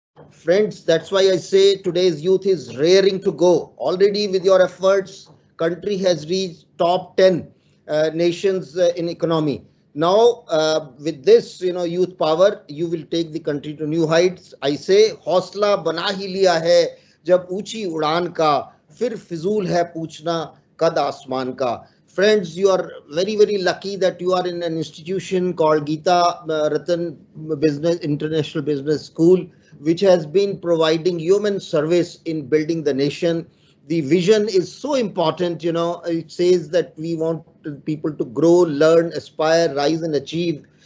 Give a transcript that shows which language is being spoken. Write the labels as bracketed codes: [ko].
[en] Friends, that's why I say today's youth is raring to go. Already with your efforts, country has reached top 10 nations in economy. Now, with this, youth power, you will take the country to new heights. I say, [hi] हौसला बना ही लिया है जब ऊंची उड़ान का, फिर फिजूल है पूछना कद आसमान का. [en] Friends, you are very, very lucky that you are in an institution called Geeta Ratan Business International Business School, which has been providing human service in building the nation. The vision is so important, it says that we want people to grow, learn, aspire, rise and achieve.